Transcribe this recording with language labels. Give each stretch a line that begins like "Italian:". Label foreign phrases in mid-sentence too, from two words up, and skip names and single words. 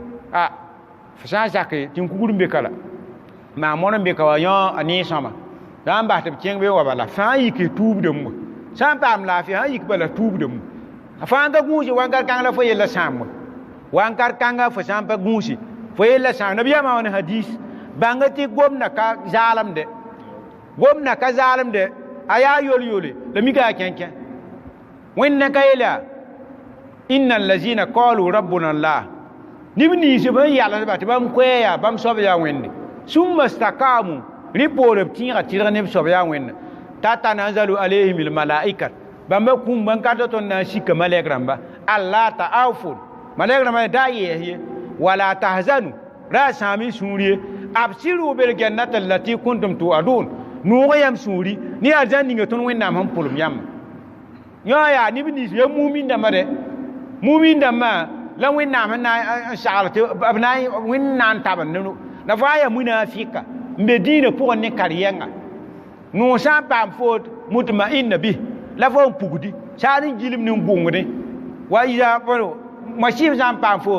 Mossi: fo sã n zake tɩ n kugr n be ka la maa mõn n be ka wa yõ a nin-sõma sã n bas tɩ b kẽng be wa bala fãa yik tuubdame wa sã n paam laafɩ sã n yik bala tuubdame wa fãa n ka gũusi wãnkar kãng la fo yella sãam wa wãnkar kãngã fo sã n pa gũusi fo yella sãam nabiyaamã wã ne hadis bãnga tɩ gomda ka zaalemde a yaa yol-yole la mika a kẽn-kẽ wẽnna ka yeela
Arabic: إن الذين قالوا ربنا الله
Mossi: nib ninsb n yalsba tɩ bãmb koɛɛya bãmb soab yaa wẽnde
Arabic: ثم استقاموا
Mossi: rẽ poore b tẽega tɩrg neb soab yaa wẽnna
Arabic: تتنزل عليهم الملائكة
Mossi: bãmba kũum bãn ka tõnd na n sika malɛk rãmba
Arabic: ألا تخافوا
Mossi: malɛk rãmba daa yɛɛs ye wala tahzanu ra a sãam y sũur ye
Arabic: أبشروا بالجنة التي كنتم توعدون
Mossi: noog yam sũuri ne arzãn ninga tõnd wẽnnaam sẽn pʋlem yãmba yõ yaa neb nins ya mumin dãmbã dɛ mumin dãmbã la wẽnnaam n sagl tɩ b na n tabn ne la fo a yaa munafɩka n be dĩinã pʋgẽ ne kar-yɛngã noog sã n paam foot mutma'inna bɩ la fo n pugdi saad n gilm ne n bʋngdẽ wa masɩɩb sã n paam fo